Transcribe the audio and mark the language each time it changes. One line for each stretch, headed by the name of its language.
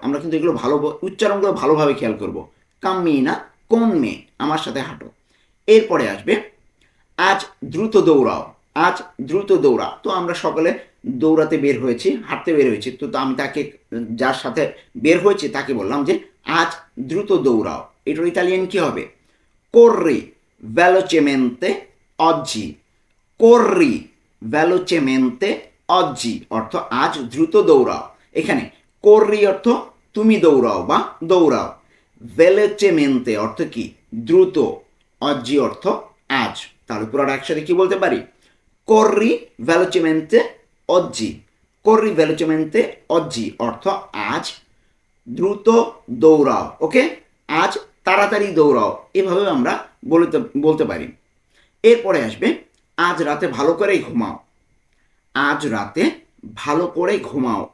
Bangla: আমরা কিন্তু এগুলো ভালো উচ্চারণগুলো ভালোভাবে খেয়াল করব।
Italian: কাম্মিনা কোন মে,
Bangla: আমার সাথে হাঁটো। এরপরে আসবে আজ দ্রুত দৌড়াও। আজ দ্রুত দৌড়া। তো আমরা সকালে দৌড়াতে বের হয়েছি, হাঁটতে বের হয়েছি, তো আমি তাকে, যার সাথে বের হয়েছি তাকে বললাম যে আজ দ্রুত দৌড়াও। এটার ইতালিয়ান কি হবে?
Italian: corri velocemente oggi। corri velocemente oggi
Bangla: অর্থ আজ দ্রুত দৌড়াও। এখানে corri অর্থ তুমি দৌড়াও বা দৌড়াও। velocemente অর্থ কি? দ্রুত। oggi অর্থ আজ। তাহলে পুরোটা একসাথে কি বলতে পারি?
Italian: corri velocemente oggi। corri velocemente oggi
Bangla: অর্থ আজ দ্রুত দৌড়াও। ওকে, আজ তাড়াতাড়ি দৌড়াও, এভাবে আমরা বলতে পারি। এরপরে আসবে আজ রাতে ভালো করে ঘুমাও। আজ রাতে ভালো করে ঘুমাও।